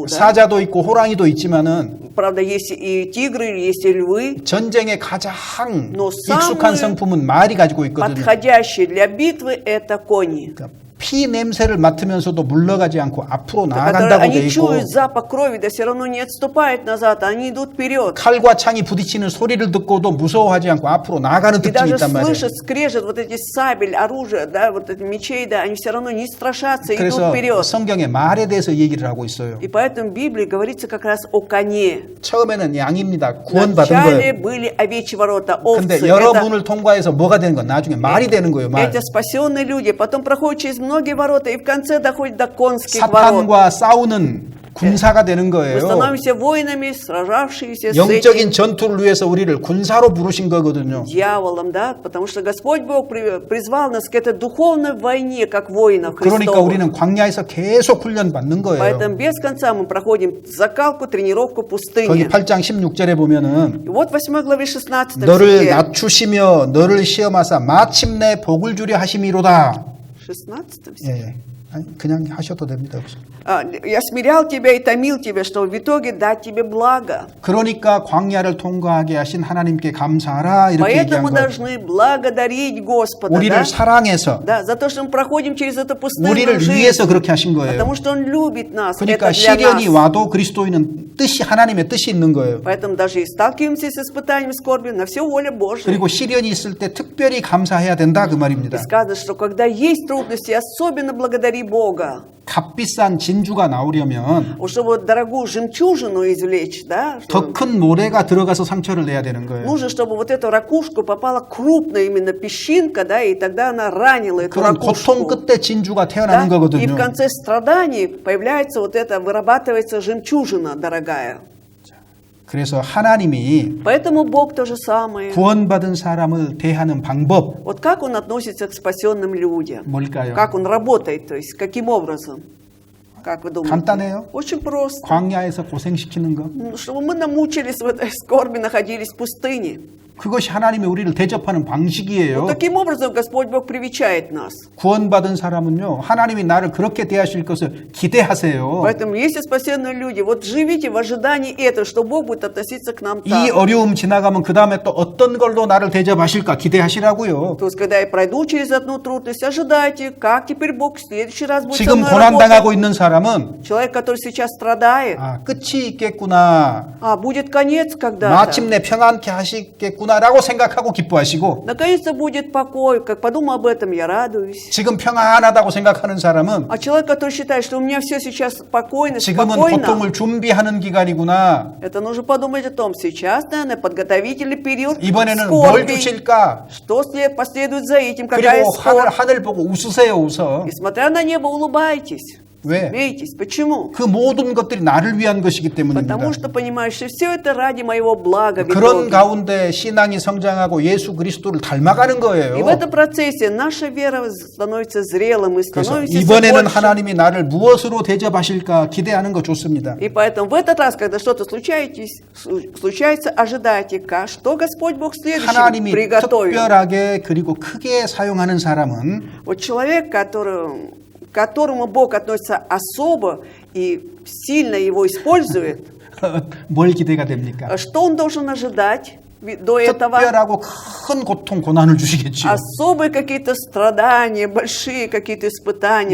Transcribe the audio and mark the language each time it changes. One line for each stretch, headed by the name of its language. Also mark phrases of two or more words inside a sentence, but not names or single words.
Russian: Да?
Korean: 사자도 있고 호랑이도 있지만은
Russian: Правда, есть и тигры, есть и львы.
Korean: 전쟁에 가장
Russian: Но
Korean: 익숙한
Russian: самые
Korean: 성품은 말이 가지고 있거든요.
Russian: Подходящие для битвы это кони.
Korean: 그러니까 피 냄새를 맡으면서도 물러가지 않고 앞으로
Russian: Которые
Korean: 나아간다고 돼
Russian: они
Korean: 있고
Russian: чуют запах крови, да все равно не отступают назад, они идут вперед.
Korean: 칼과 창이 부딪히는 소리를 듣고도 무서워하지 않고 앞으로 나아가는
Russian: И
Korean: 특징이
Russian: даже
Korean: 있단 말이에요.
Russian: слышат, скрежет вот эти сабель, оружие, да, вот эти мечей, да, они все равно не страшатся, идут
Korean: 그래서
Russian: вперед.
Korean: 성경에 말에 대해서 얘기를 하고 있어요.
Russian: И поэтому в Библии говорится как раз о коне.
Korean: 처음에는 양입니다. 구원받은
Russian: Вначале
Korean: 거예요.
Russian: были овечьи ворота, овцы.
Korean: 근데 여러 문을 통과해서 뭐가 되는 건 나중에 말이 되는 거예요. 말.
Russian: Эти спасенные люди потом проходят через многие ворота и в конце доходят до конских ворот.
Korean: 사탄과 싸우는 군사가 되는
Russian: Мы
Korean: 거예요.
Russian: становимся воинами, сражавшиеся с
Korean: 영적인
Russian: этим
Korean: 전투를 위해서 우리를 군사로 부르신 거거든요.
Russian: дьяволом, да, потому что Господь Бог призвал нас к этой духовной войне, как воинов
Korean: 그러니까
Russian: Христовых.
Korean: 우리는 광야에서 계속 훈련 받는 거예요.
Russian: Поэтому без конца мы проходим закалку, тренировку в
Korean: 거기
Russian: пустыне.
Korean: 8장 16절에 보면은
Russian: И вот в 8 главе 16
Korean: 너를
Russian: стихе,
Korean: 낮추시며 너를 시험하사 마침내 복을 주려 하심이로다. 16 예, 예. 아니, 그냥 하셔도 됩니다.
Russian: я смирял тебя и томил тебя, чтобы в итоге дать тебе благо.
Korean: 그러니까 광야를 통과하게 하신 하나님께 감사하라 이렇게 얘기한
Russian: Поэтому мы
Korean: 거예요.
Russian: должны благодарить Господа,
Korean: 우리를
Russian: да?
Korean: 사랑해서
Russian: Да, за то, что мы проходим через эту пустынную
Korean: 우리를
Russian: жизнь.
Korean: 위해서 그렇게 하신 거예요.
Russian: Потому что Он любит нас.
Korean: 그러니까
Russian: Это для
Korean: 시련이
Russian: нас.
Korean: 와도 그리스도인은 뜻이 하나님의 뜻이 있는 거예요.
Russian: Поэтому даже и сталкиваемся с испытанием скорби, на все воля Божья.
Korean: 그리고 시련이 있을 때 특별히 감사해야 된다 그 말입니다.
Russian: И сказано, что когда есть трудности, особенно благодари Бога.
Korean: 값비싼 진주가 나오려면
Russian: Чтобы дорогую жемчужину извлечь, да,
Korean: 더 큰 모래가 들어가서 상처를 내야 되는 거예요.
Russian: нужно, чтобы вот эту ракушку попала крупная именно песчинка, да, и тогда она ранила эту
Korean: 그런 고통
Russian: ракушку.
Korean: 끝에 진주가
Russian: Да?
Korean: 태어나는
Russian: И в
Korean: 거거든요.
Russian: конце страданий появляется вот это, вырабатывается жемчужина дорогая.
Korean: 그래서 하나님이
Russian: Поэтому Бог то же самое.
Korean: 구원받은 사람을 대하는 방법
Russian: Вот как Он относится к спасенным людям?
Korean: 뭘까요?
Russian: Как Он работает, то есть каким образом? Как вы думаете?
Korean: 간단해요.
Russian: Очень просто.
Korean: 광야에서 고생시키는 거.
Russian: Чтобы мы намучились в этой скорби, находились в пустыне.
Korean: 그것이 하나님이 우리를 대접하는 방식이에요.
Russian: Таким образом Господь Бог привечает нас.
Korean: 구원받은 사람은요, 하나님이 나를 그렇게 대하실 것을 기대하세요.
Russian: Поэтому, если спасенные люди, вот живите в ожидании этого, что Бог будет относиться к нам
Korean: 이
Russian: так.
Korean: 어려움 지나가면 그 다음에 또 어떤 걸로 나를 대접하실까 기대하시라고요.
Russian: То есть, когда я пройду через одну трудность, ожидайте, как теперь Бог в следующий раз будет со
Korean: 지금
Russian: мной
Korean: 고난당하고
Russian: работать.
Korean: 있는 사람은
Russian: Человек, который сейчас страдает,
Korean: 끝이 있겠구나.
Russian: будет конец когда-то.
Korean: 마침내 평안케 하시겠구나 있구나라고 생각하고 기뻐하시고
Russian: Наконец-то будет покой. Как подумал об этом, я радуюсь.
Korean: 지금 평안하다고 생각하는 사람은
Russian: А человек, который считает, что у меня все сейчас спокойно,
Korean: 지금은
Russian: спокойно,
Korean: 고통을 준비하는 기간이구나.
Russian: это нужно подумать о том, сейчас, наверное, подготовительный период
Korean: 이번에는 뭘
Russian: скорби.
Korean: 주실까?
Russian: Что последует за этим? Какая
Korean: 그리고
Russian: скорбь?
Korean: 하늘 보고 웃으세요, 웃어.
Russian: И смотря на небо, улыбайтесь.
Korean: 왜?
Russian: Смейтесь. Почему?
Korean: 그 모든 것들이 나를 위한 것이기 때문입니다.
Russian: Потому что понимаешь, что все это ради моего блага. в
Korean: 그런
Russian: итоге.
Korean: 가운데 신앙이 성장하고 예수 그리스도를 닮아가는
Russian: И
Korean: 거예요.
Russian: в этом процессе наша вера становится зрелым и
Korean: 그래서
Russian: становится
Korean: 이번에는
Russian: больше.
Korean: 하나님이 나를 무엇으로 대접하실까 기대하는 거 좋습니다.
Russian: И поэтому в этот раз, когда что-то случается, ожидайте, что Господь Бог в следующем
Korean: 하나님이
Russian: приготовил.
Korean: 특별하게 그리고 크게 사용하는 사람은
Russian: Вот человек, к которому Бог относится особо и сильно его использует,
Korean: 뭘 기대가 됩니까?
Russian: что он должен ожидать до этого?
Korean: 특별하고 큰 고통, 고난을 주시겠죠.
Russian: Особые какие-то страдания, большие какие-то испытания.